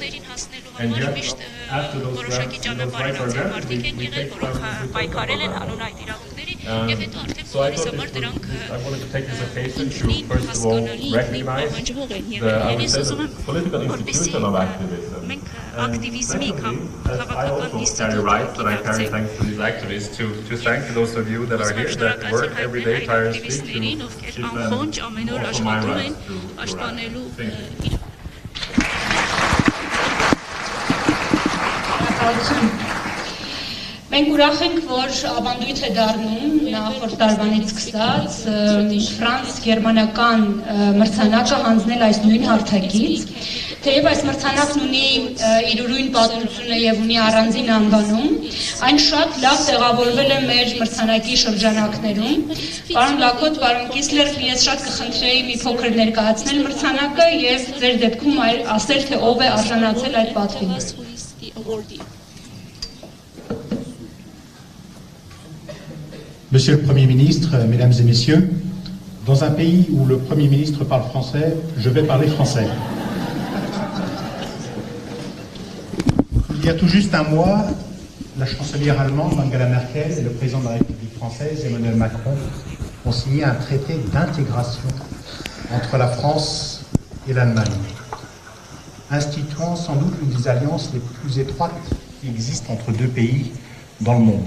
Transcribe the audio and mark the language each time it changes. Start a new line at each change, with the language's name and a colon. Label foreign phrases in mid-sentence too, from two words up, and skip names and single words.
English: And yet, after those rights are granted, we take so I wanted to take this occasion to first of all recognize the political institution of activism. And I also carry rights that I carry thanks to these activists to thank those of you that are here that work every day tirelessly to offer my rights to act. Thank you.
Armenian: Մենք ուրախ ենք, որ ավանդույթ է դառնում նախորդ տարվանից սկսած ֆրանս-գերմանական մրցանակը հանձնել այս նույն հարթակից, թեև այս մրցանակն ունի իր ուրույն պատմությունը եւ ունի առանձին անվանում, այն շատ լավ տեղավորվել է մեր մրցանակի շրջանակներում։ Պարոն Լակոտ, պարոն Կիսլեր, ես շատ կխնդրեի մի փոքր ներկայացնել մրցանակը եւ ձեր դեպքում ասել, թե ով է արժանացել այդ պատվին։
French: Monsieur le Premier ministre, Mesdames et Messieurs, dans un pays où le Premier ministre parle français, je vais parler français. Il y a tout juste un mois, la chancelière allemande Angela Merkel et le président de la République française Emmanuel Macron ont signé un traité d'intégration entre la France et l'Allemagne, instituant sans doute l'une des alliances les plus étroites qui existent entre deux pays dans le monde.